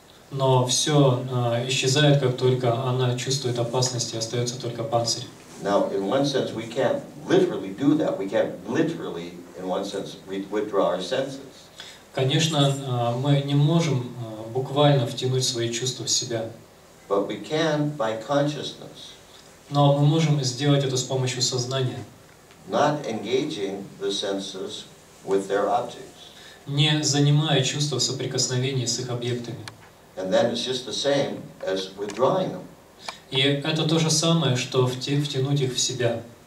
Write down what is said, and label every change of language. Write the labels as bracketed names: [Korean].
[Russian] Но все исчезает, как только она чувствует опасность, и остается только панцирь. [English] Now, in one sense, we can't literally do that. We can't literally, in one sense, withdraw our senses. [Russian] Конечно, мы не можем буквально втянуть свои чувства в себя. [English] But we can by consciousness. [Russian] Но мы можем сделать это с помощью сознания. [English] Not engaging the senses with their objects. [Russian] Не занимая чувства в соприкосновении с их объектами. [English] And then it's just the same as withdrawing them. [Russian] И это то же самое, что втянуть их в себя.